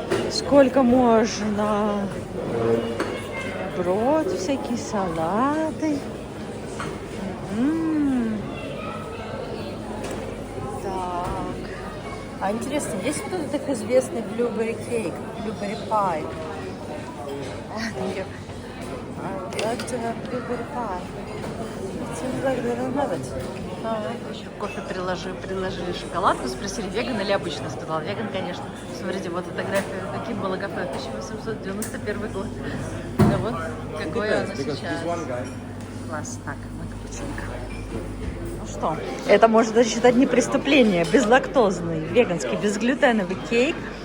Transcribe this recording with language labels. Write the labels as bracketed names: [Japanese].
[Russian] Сколько можно? Брод, всякие салаты. Так. А интересно, есть кто-то так известный [English] blueberry cake, blueberry pie? I would like to have blueberry pie. It seems like they don't have it. [Russian] Еще кофе предложили шоколадку, спросили, веган или обычно. Сказал, веган, конечно. Смотрите, вот фотография, каким было кафе, 1891 год. Да вот, какое оно сейчас. Класс. Так, мой капучинка. Ну что, это можно даже считать не преступление. Безлактозный, веганский, безглютеновый кейк